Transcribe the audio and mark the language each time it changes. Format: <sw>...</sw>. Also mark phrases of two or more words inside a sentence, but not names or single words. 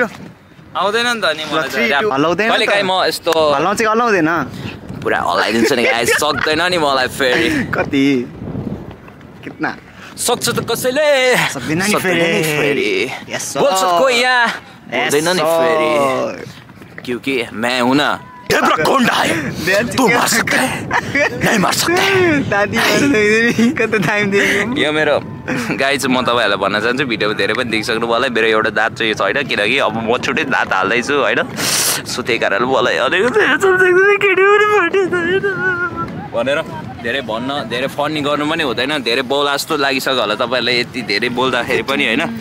<ne>आउँदैन नि त नि मलाई हल्लाउँदैन कहिले काहीँ म यस्तो हल्लाउँ चाहिँ हल्लाउँदैन पुरा हल्लाइदिन्छ नि गाइस सक्दैन नि मलाई फेरि कति कितना सक्छ त कसैले सक्दैन नि फेरि बोल्छ कोही यहाँ हुँदैन नि फेरि</ne> <hi>क्योंकि मैं हूं ना देब्रा गुंडा है तू मार सकता है नहीं मार सकता</hi> <ne>दादी कति टाइम दिएको यो मेरो गाई चाहिँ म तपाईँहरूलाई भन्न चाहन्छु भिडियोमा धेरै पनि देखिसक्नु भयो होला मेरो एउटा दाँत चाहिँ छैन किनकि अब म छुट्टै दाँत हाल्दैछु होइन सो त्यही कारणले मलाई भनेर धेरै भन्न धेरै फनी गर्नु पनि हुँदैन धेरै बोला जस्तो लागिसक्यो होला तपाईँहरूलाई यति धेरै बोल्दाखेरि पनि होइन</ne>